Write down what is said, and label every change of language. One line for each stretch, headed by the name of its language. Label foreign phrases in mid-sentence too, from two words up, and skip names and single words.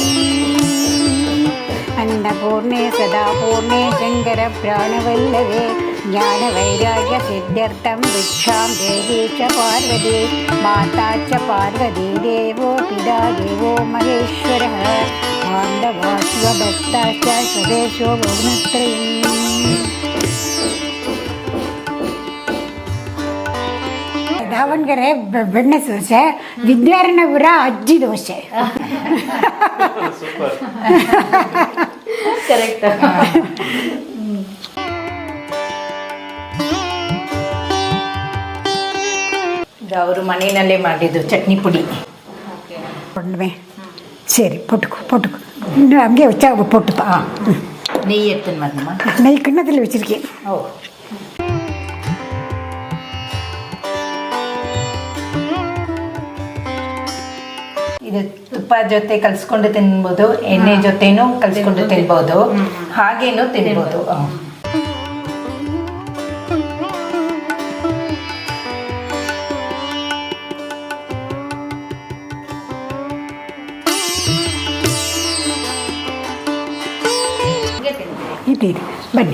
Sanskrit: ಅನ್ನಪೂರ್ಣೆ ಸದಾಪೂರ್ಣೆ ಶಂಕರ ಪ್ರಾಣವಲ್ಲವೇ ज्ञानवैराग्यसिद्ध्यर्थं भिक्षां देवी च पार्वती माता च पार्वती देवो पिता देवो महेश्वरः बान्धवास्वभक्ताश्च स्वदेशो भुवनत्रयम्.
Kannada: ದಾವಣಗೆರೆ ಬೆಣ್ಣೆ ದೋಸೆ, ವಿದ್ಯಾರಣ್ಯಪುರ ಅಜ್ಜಿ ದೋಸೆ. ಕರೆಕ್ಟ್. ಅವರು ಮನೆಯಲ್ಲೇ ಮಾಡಿದ್ದು ಚಟ್ನಿ ಪುಡಿ.
Tamil: ಸರಿ പൊട്ടുക്കോ இன்னும் அங்கேயே வச்சா பொட்டுப்பா. நெய் எடுத்துன்னு வரணுமா? நெய் கிண்ணத்தில் வச்சிருக்கேன். ஓ,
Kannada: ಇದು ತುಪ್ಪ ಜೊತೆ ಕಲಿಸ್ಕೊಂಡು ತಿನ್ಬೋದು, ಎಣ್ಣೆ ಜೊತೆನೂ ಕಲಿಸ್ಕೊಂಡು ತಿನ್ಬೋದು, ಹಾಗೇನೂ ತಿನ್ಬೋದು. ಬನ್ನಿ.